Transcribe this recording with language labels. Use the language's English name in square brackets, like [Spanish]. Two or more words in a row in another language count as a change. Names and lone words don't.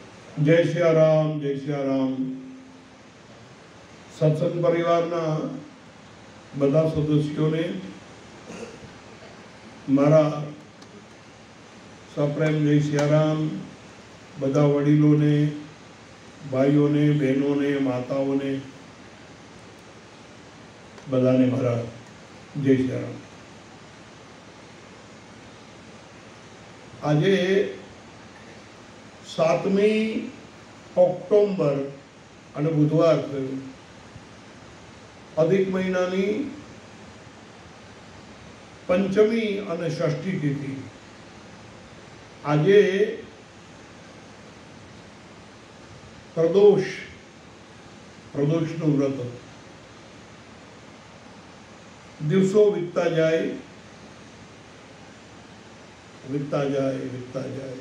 [Hindi] जय सिया राम, जय सिया राम। [Gujarati] સત્સંગ પરિવારના બધા સદસ્યોને મારા સપ્રેમ જય સિયારામ। બધા વડીલોને, ભાઈઓને, બહેનોને, માતાઓને બધાને મારા જય સિયારામ। આજે 7મી ઓક્ટોબર અને બુધવાર થયું। અધિક મહીનાની પંચમી અને ષષ્ઠી तिथि। આજે પ્રદોષનું વ્રત। દિવસો વીતતા જાય, વીતતા જાય, વીતતા જાય।